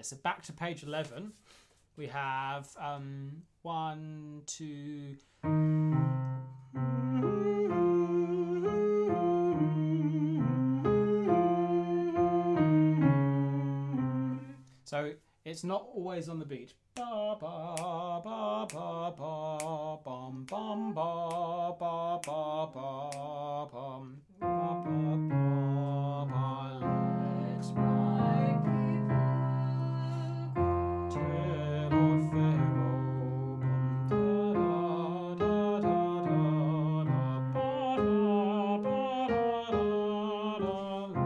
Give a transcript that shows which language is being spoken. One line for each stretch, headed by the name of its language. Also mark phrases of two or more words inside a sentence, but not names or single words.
English: So back to page 11, we have 1, 2. So it's not always on the beat. Ba ba ba ba ba bum bum ba ba ba ba bum ba ba ba ba. Let my people tell of Pharaoh. Bum da da da da da ba da ba da da da.